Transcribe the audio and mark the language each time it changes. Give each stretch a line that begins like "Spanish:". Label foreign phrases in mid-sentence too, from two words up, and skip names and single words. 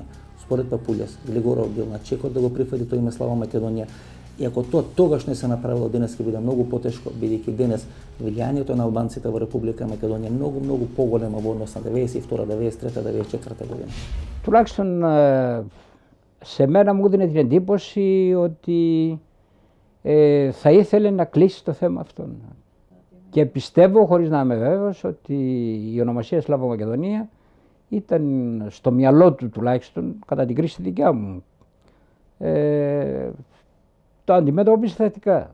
Macedonian: Според Папулјас, Глигоров бил на чекор да го прифати тоа име Слава Македонија, и ако тоа тогаш не се направило, денес ќе биде многу потешко, бидејќи денес влијанието на албанците во Република Македонија многу поголемо во однос на 92, 93, 94 година.
Greek: Τουλάχιστον σε μένα μου έδινε την εντύπωση ότι θα ήθελε να κλείσει το θέμα αυτό. Και πιστεύω, χωρίς να είμαι βέβαιος, ότι η ονομασία Σλάβο Μακεδονία ήταν στο μυαλό του τουλάχιστον, κατά την κρίση δικιά μου, το αντιμέτωπισε θετικά.